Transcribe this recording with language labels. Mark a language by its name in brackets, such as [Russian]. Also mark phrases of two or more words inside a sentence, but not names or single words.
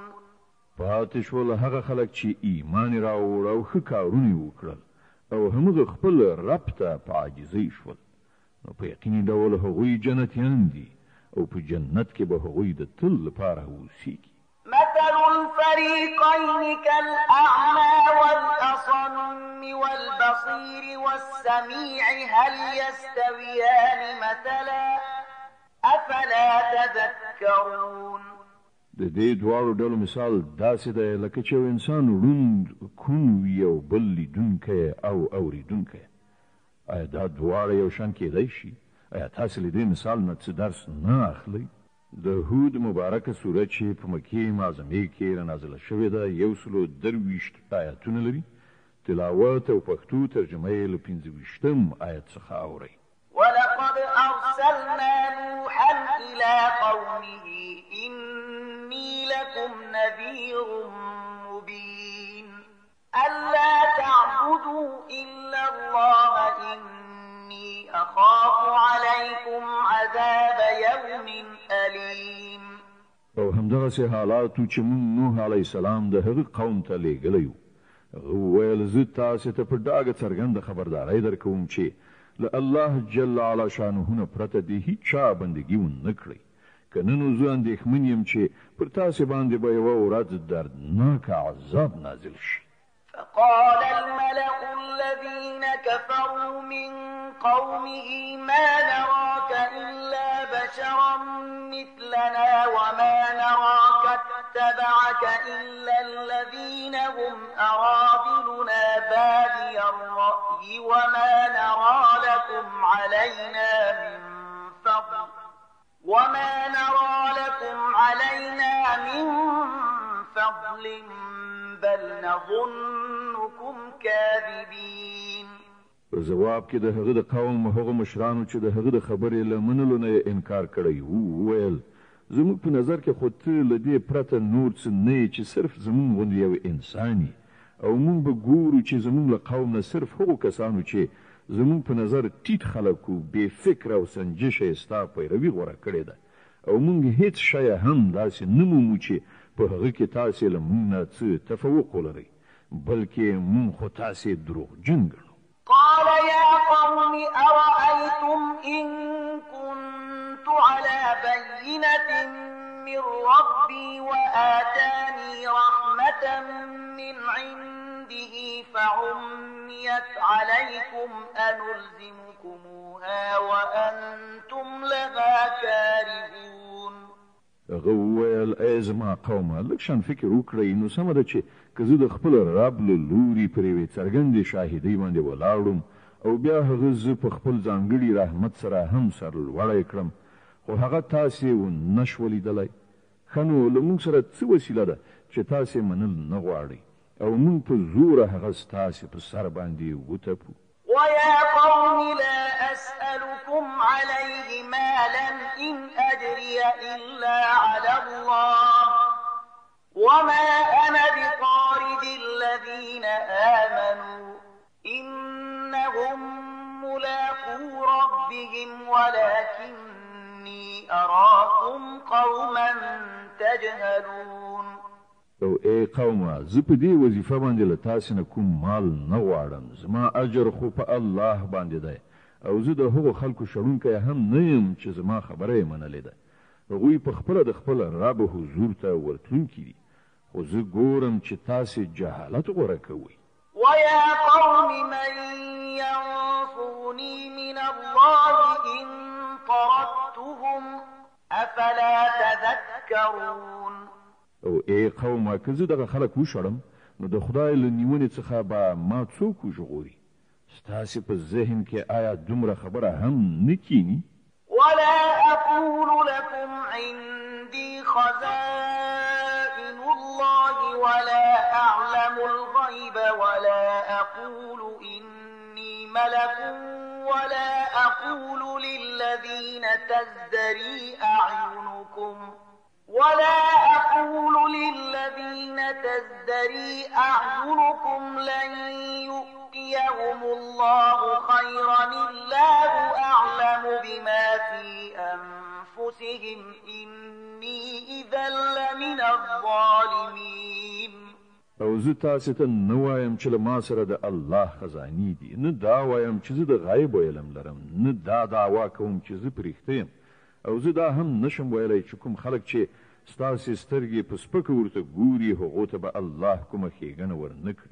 [Pashto] پاتې شول هغه خلک چې ایمان راوړ او ښه کارونه وکړل او همغه خپل رب ته په عاجزۍ شول، نو په یقیني ډول هغوی جنتیان دي او په جنت کې به هغوی د تل لپاره اوسیږي. [Arabic] مثل الفريقين كالأعمى والأصم والبصير والسميع هل يستويان مثلا أفلا تذكرون. [Pashto] د دې دواړو ډلو مثال داسې دی لکه چې یو انسان ړوند کون وي او بل لیدونکی او اوریدونکی. آیا دا دواړه یو شان کېدی شي؟ آیا تاسې له دې مثال نه څه درس نه اخلئ؟ د هود مبارکه سوره چې په مکې معظمې کې رانازله شوې ده 123 آیاتونه لري. تلاوت او پښتو ترجمه یې له 25 آیت څخه اورئ. [Arabic] ولقد أرسلنا نوحا إني لكم نذير مبين ألا تعبدوا إلا الله إني أخاف عليكم عذاب يوم أليم. [Pashto] او همدغسې حالاتو چې موږ نوح [Arabic] علیه السلام [Pashto] د هغه قوم ته لیږلی وو. هغه وویل زه تاسې ته په ډاګه څرګنده خبرداری درکوم چې له [Arabic] الله جل علا شانه [Pashto] نه پرته د هیڅ چا بندګي ونه کړئ. که نه نو زه اندېښمن یم چې پر تاسې باندې به یوه ورځ دردناک عذاب نازل شي. [Arabic] فقال الملأ الذين كفروا من قومه ما نراك إلا بشرا مثلنا وما نراك اتبعك إلا الذين هم أراذلنا بادي الرأي وما نرى لكم علينا من فضل بل نظنكم كاذبين. [Pashto] په جواب کې د هغه د قوم هغه مشرانو چې د هغه د خبرې له منلو نه انکار کړی وو ویل زموږ په نظر کې خو ته له دې پرته نور څه نه چې صرف زموږ غوندې یو انساني او موږ به ګورو چې زموږ له قوم نه صرف هغو کسانو چې زموږ په نظر ټیټ خلک و بې فکره او سنجشه یې ستا پیروي غوره کړې ده او موږ هیڅ شی هم داسې نه مومو چې په هغه کې تاسې له موږ نه څه تفوق ولرئ بلکې موږ خو تاسې دروغجن ګڼو. [Arabic] قال يا قوم أرأيتم إن كنت على بينة من ربي وآتاني رحمة من عنده فعميت عليكم أنلزمكموها وأنتم لها كارهون. [Pashto] هغه وویل ای زما قومه لږ شان فکر وکړئ نو سمه ده چې که زه د خپل رب له لوري پر یوې څرګندې شاهدۍ باندې ولاړم او بیا هغه زه په خپل ځانګړي رحمت سره هم سرلوړی کړم خو هغه تاسې ونه شوه لیدلی. ښه نو له موږ سره څه وسیله ده چې تاسې منل نه غواړئ او موږ په زوره هغه ستاسې په سر باندې وتپو. [Arabic] ويا قوم لا أسألكم عليه مالا إن أجري إلا على الله وما أنا بطارد الذين آمنوا إنهم ملاقو ربهم ولكني أراكم قوما تجهلون. [Pashto] او ای قومه زه په دې وظیفه باندې له تاسې نه کوم مال نه غواړم زما اجر خو په الله باندې دی او زه د هغو خلکو شړونکی هم نه یم چې زما خبره یې منلې ده. هغوی په خپله د خپل رب حضور ته ورتلونکي دي خو زه ګورم چې تاسې جهالت غوره کوئ. [Arabic] ويا قوم من ينصرني من الله إن طردتهم أفلا تذكرون. [Pashto] او ای قومه که زه دغه خلک وشړم نو د خدای له نیونې څخه به ما څوک وژغوري؟ ستاسې په ذهن کې آیا دومره خبره هم نه کینی؟ [Arabic] ولا أقول لكم عندي خزائن الله ولا أعلم الغيب ولا أقول إني ملك ولا أقول للذين تزدري أعينكم لن يؤتيهم الله خيرا الله أعلم بما في أنفسهم إني إذا لمن الظالمين. [Pashto] او زه تاسې ته نه وایم چې له ما سره د الله خزانې دي نه دا وایم چې زه د غیب علم لرم نه دا دعوا کوم چې زه په رښتیا یم او زه دا هم نشم ویلی چې کوم خلک چې ستاسې سترګې په سپکه ورته ګوري هغو ته به الله کومه ښېګڼه ورنه کړي.